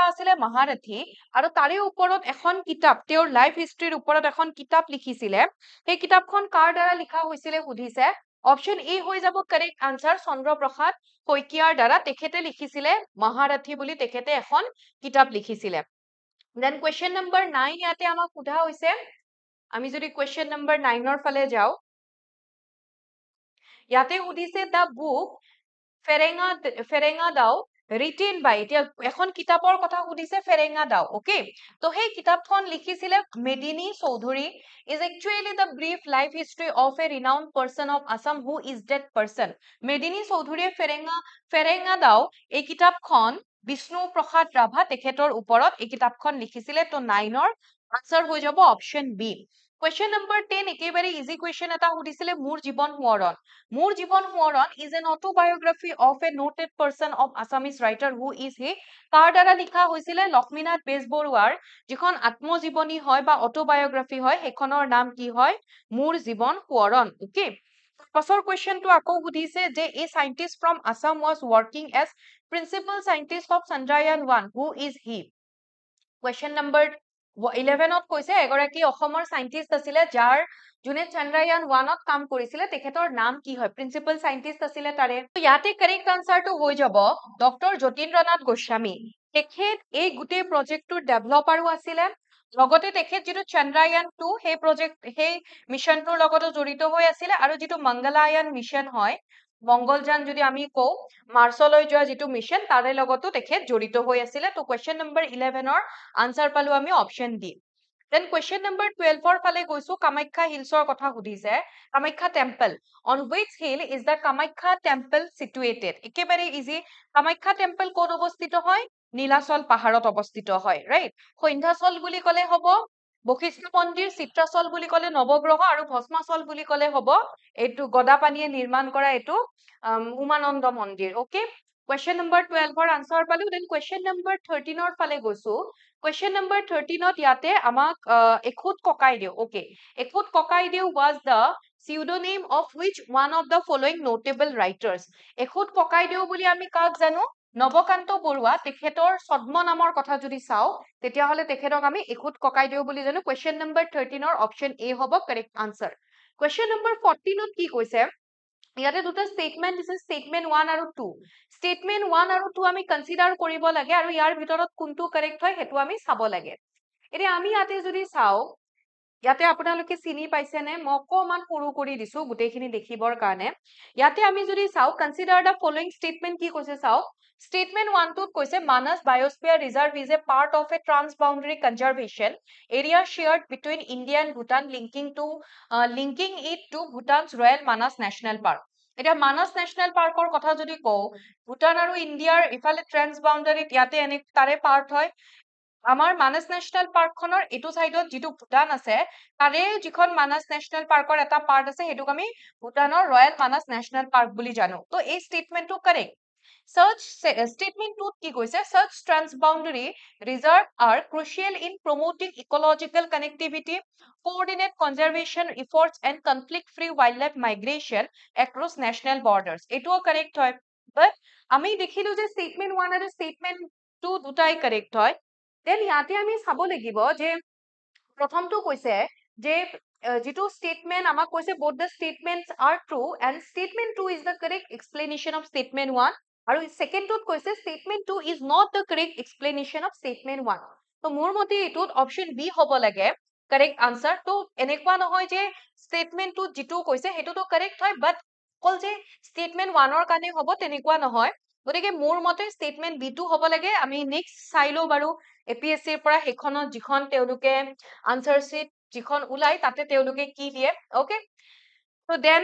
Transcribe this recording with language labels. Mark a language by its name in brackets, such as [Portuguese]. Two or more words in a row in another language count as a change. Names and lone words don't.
[Assamese] আছিল মহাৰথী আৰু তাৰে ওপৰত এখন কিতাপ তেওঁৰ [English] life history [Assamese] ওপৰত এখন কিতাপ লিখিছিলে সেই কিতাপখন কাৰ দ্বাৰা লিখা হৈছিল সুধিছে [English] option A [Assamese] হৈ যাব [English] correct answer [Assamese] চন্দ্ৰপ্ৰসাদ শইকীয়াৰ দ্বাৰা তেখেতে লিখিছিলে মহাৰথী বুলি তেখেতে এখন কিতাপ লিখিছিলে [English] then question number [Assamese] 9 ইয়াতে আমাক সোধা হৈছে আমি যদি [English] question number 9 [Assamese] ৰ ফালে যাও ইয়াতে সুধিছে [English] the book [Assamese] ফেৰেঙা দাও [English] written by [Assamese] এতিয়া এখন কিতাপৰ কথা সুধিছে ফেৰেঙা দাও okay তো সেই কিতাপখন লিখিছিলে মেদিনী চৌধুৰী [English] is actually the brief life history of a renowned person of Assam who is that person [Assamese] মেদিনী চৌধুৰীয়ে ফেৰেঙা দাও এই কিতাপখন বিষ্ণু প্ৰসাদ ৰাভা তেখেতৰ ওপৰত এই কিতাপখন লিখিছিলে তো 9 ৰ আনসাৰ হৈ যাব [English] option B Question number 10 [Assamese] একেবাৰে [English] easy question [Assamese] এটা সুধিছিলে মোৰ জীৱন সোঁৱৰণ মোৰ জীৱন সোঁৱৰণ [English] is an autobiography of a noted person of Assamese writer who is he [Assamese] কাৰ দ্বাৰা লিখা হৈছিলে লক্ষ্মীনাথ বেজবৰুৱাৰ যিখন আত্মজীৱনী হয় বা অটোবায়োগ্ৰাফি হয় সেইখনৰ নাম কি হয় মোৰ জীৱন সোঁৱৰণ ওকে পাছৰ কোৱেশ্চনটো আকৌ সুধিছে যে [English] a scientist from Assam was working as principal scientist of Chandrayaan 1 who is he Question number [Assamese] 11 ত কৈছে এগৰাকী অসমৰ সাইন্টিস্ট আছিলে যাৰ যোনে চন্দ্ৰয়ান 1 ত কাম কৰিছিলে তেখেতৰ নাম কি হয় [English] principal scientist [Assamese] আছিলে তাৰে তো ইয়াতে [English] correct answer [Assamese] হৈ যাব ডক্টৰ যতীন্দ্ৰনাথ গোস্বামী তেখেত এই গুটেই প্ৰজেক্টৰ ডেভেলপাৰো আছিলে লগতে তেখেত যেটো চন্দ্ৰয়ান 2 সেই প্ৰজেক্ট সেই মিশনটোৰ লগতো জড়িত হৈ আছিলে আৰু যেটো মংগলায়ান মিশন হয় মংগলযান যদি আমি কও মাৰ্চলৈ যোৱা যেটো মিশন তাৰে লগতো তেখেত জড়িত হৈ আছিলে তো [English] question number [Assamese] 11 ৰ আনসাৰ পালো আমি [English] option D Then question number 12 [Assamese] ৰ ফালে গৈছো কামাখ্যা হিলছৰ কথা সুধিছে কামাখ্যা টেম্পল [English] on which hill is the [Assamese] কামাখ্যা টেম্পল situated একেবাৰে ইজি কামাখ্যা টেম্পল ক'ত অৱস্থিত হয় নীলাচল পাহাৰত অৱস্থিত হয় ৰাইট সন্ধ্যাচল বুলি ক'লে হ'ব বশিষ্ঠ মন্দিৰ চিত্ৰাচল বুলি ক'লে নৱগ্ৰহ আৰু ভস্মাচল বুলি ক'লে হ'ব এইটো গদাপানীয়ে নিৰ্মাণ কৰা এইটো উমানন্দ মন্দিৰ ওকে [English] Question number 12 [Assamese] ৰ আনসাৰ পালো [English] then question number 13 [Assamese] ৰ ফালে গৈছো [English] Question number 13 [Assamese] ত ইয়াতে আমাক এখুত ককাইদেউ okay এখুত ককাইদেউ [English] was the pseudonym of which one of the following notable writers [Assamese] এখুত ককাইদেউ বুলি আমি কাক জানো নবকান্ত বৰুৱা তেখেতৰ ছদ্ম নামৰ কথা যদি চাও তেতিয়া হলে তেখেতক আমি এখুত ককাইদেউ বুলি জানো [English] Question number 13 [Assamese] ৰ অপচন এ হ'ব [English] correct answer Question number 14 [Assamese] ত কি কৈছে ইয়াতে দুটা স্টেটমেন্ট দিছে স্টেটমেন্ট 1 আৰু 2 স্টেটমেন্ট 1 আৰু 2 আমি কনসিডাৰ কৰিব লাগে আৰু ইয়াৰ ভিতৰত কোনটো কাৰেক্ট হয় হেতু আমি চাব লাগে এতিয়া আমি ইয়াতে যদি চাও ইয়াতে আপোনালোকে চিনি পাইছে নে মই অকমান সৰু কৰি দিছো গুটেইখিনি দেখিবৰ কাৰণে ইয়াতে আমি যদি চাও [English] consider the following statement [Assamese] কি কৈছে চাও Statement 1 টোত কৈছে [English] Manas Biosphere Reserve is a part of a transboundary conservation area shared between India and Bhutan linking it to Bhutan's Royal Manas National Park. [Assamese] এতিয়া Manas National Parkৰ কথা যদি কও ভুটান আৰু ইন্ডিয়াৰ ইফালে ট্ৰান্সবাউন্ডাৰীত ইয়াতে এনে তাৰে পাৰ্ট হয় আমাৰ মানস ন্যাশনাল পাৰ্কখনৰ এটো সাইডত যেটো ভুটান আছে তাৰে যিখন মানস ন্যাশনাল পাৰ্কৰ এটা পাৰ্ট আছে হেতুক আমি ভুটানৰ ৰয়্যাল মানস ন্যাশনাল পাৰ্ক বুলি জানো তো এই স্টেটমেন্টটো কাৰেক্ট [English] Such statement 2 [Assamese] কি কৈছে [English] such transboundary reserve are crucial in promoting ecological connectivity coordinate conservation efforts and conflict free wildlife migration across national borders [Assamese] এটোও কারেক্ট হয় বাট আমি দেখিলো যে statement 1 আৰু statement 2 দুটাই কারেক্ট হয় দেন ইয়াতে আমি চাব লাগিব যে প্ৰথমটো কৈছে যে যেটো statement আমাক কৈছে [English] both the statements are true and statement 2 is the correct explanation of statement 1 [Assamese] আৰু সেকেন্ডটোত কৈছে [English] statement 2 is not the correct explanation of [Assamese] statement 1 তো মোৰ মতে এটোত [English] option B [Assamese] হ'ব লাগে [English] correct answer [Assamese] তো এনেকুৱা নহয় যে statement 2 যেটো কৈছে হেতুটো correct হয় but কল যে statement 1 ৰ কাৰণে হ'ব তেনেকুৱা নহয় গতিকে মোৰ মতে [English] statement b [Assamese] টো হ'ব লাগে আমি নেক্সট চাইলো বাৰু এপিএসসি ৰ পৰা হেখনত যিখন তেওলোকে [English] answer sheet [Assamese] যিখন উলাই তাতে তেওলোকে কি দিয়ে ওকে [English] So then